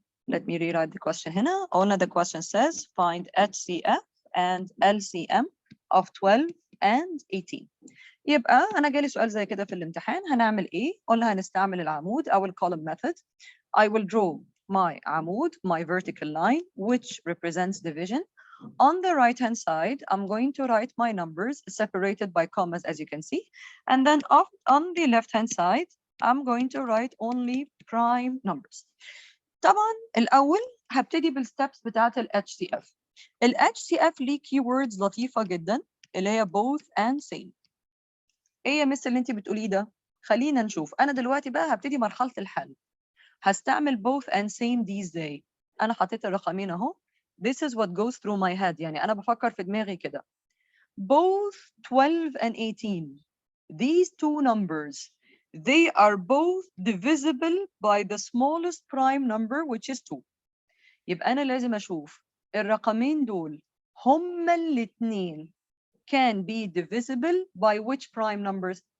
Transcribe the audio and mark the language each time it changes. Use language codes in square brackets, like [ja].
[en] Let me rewrite the question [ar] هنا. قلنا [en] the question says find HCF and LCM of 12 and 18. [ar] يبقى أنا جالي سؤال زي كده في الامتحان، هنعمل إيه؟ قلنا هنستعمل العمود أو [en] column method. I will draw my عمود, my vertical line, which represents division. On the right hand side, I'm going to write my numbers separated by commas as you can see. And then on the left hand side, I'm going to write only prime numbers. [ar] طبعا الأول هبتدي بالsteps بتاعت ال HCF. ال HCF ليه keywords لطيفة جدا اللي هي [en] both and same. [ar] ايه يا مس اللي انت بتقوليه ده؟ خلينا نشوف. انا دلوقتي بقى هبتدي مرحله الحل. هستعمل [en] both and same [ar] دي ازاي؟ انا حطيت الرقمين اهو. [en] This is what goes through my head. [ar] يعني انا بفكر في دماغي كده. [en] Both 12 and 18. These two numbers, they are both divisible by the smallest prime number which is 2. [ar] يبقى انا لازم اشوف الرقمين دول هما الاثنين [en] can be divisible by which prime numbers.